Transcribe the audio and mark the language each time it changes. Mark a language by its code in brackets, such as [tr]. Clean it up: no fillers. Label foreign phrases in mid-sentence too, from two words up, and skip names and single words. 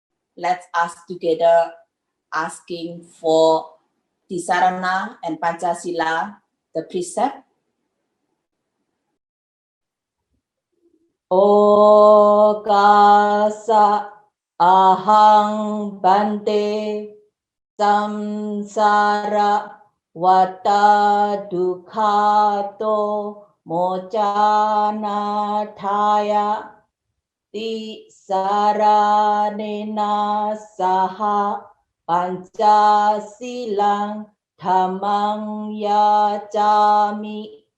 [en] Let's ask together, asking for Tisarana and Pancasila, the precept. [pi] Okasa ahang bante samsara wata dukhato mocana thaya ti saranena saha pancasilang dhammang yacami